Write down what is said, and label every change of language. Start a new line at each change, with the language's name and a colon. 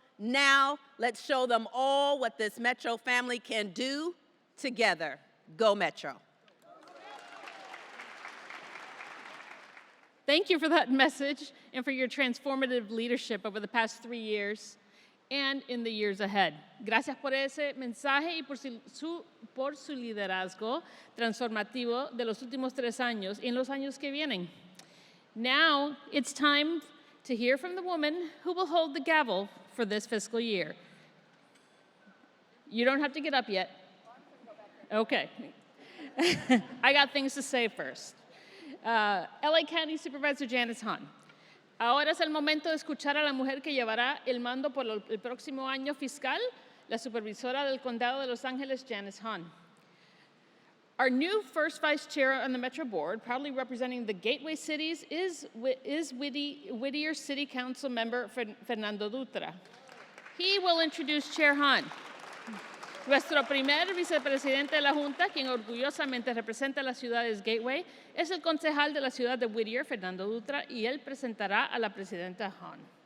English: Now, let's show them all what this Metro family can do together. Go Metro. Thank you for that message and for your transformative leadership over the past 3 years and in the years ahead.
Spanish: Gracias por ese mensaje y por su liderazgo transformativo de los últimos 3 años y en los años que vienen.
English: Now it's time to hear from the woman who will hold the gavel for this fiscal year. You don't have to get up yet. Okay. I got things to say first. LA County Supervisor Janice Hahn.
Spanish: Ahora es el momento de escuchar a la mujer que llevará el mando por el próximo año fiscal, la supervisora del Condado de Los Ángeles, Janice Hahn.
English: Our new first vice chair on the Metro Board, proudly representing the gateway cities, is Whittier City Council member Fernando Dutra. He will introduce Chair Hahn.
Spanish: Nuestro primer vicepresidente de la Junta, quien orgullosamente representa a las ciudades Gateway, es el concejal de la ciudad de Whittier, Fernando Dutra, y él presentará a la presidenta Hahn.